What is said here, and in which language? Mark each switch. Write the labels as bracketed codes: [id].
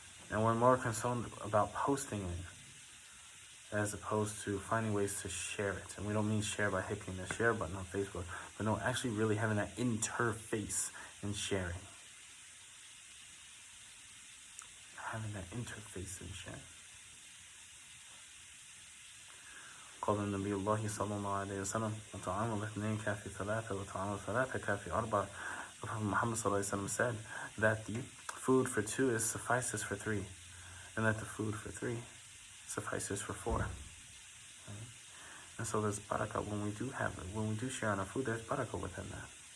[en] And we're more concerned about posting it as opposed to finding ways to share it. And we don't mean share by hitting the share button on Facebook, but no, actually really having that interface in sharing. Having that interface in sharing. [ar] قال النبي الله صلى الله عليه وسلم وطعام الاثنين كافي ثلاثة وطعام الثلاثة كافي أربعة. [en] The Prophet Muhammad [ar] صلى الله عليه وسلم [en] said that the food for 2 suffices for 3, and that the food for 3 suffices for 4. Right? And so there's barakah when we do have it. When we do share on our food, there's barakah within that.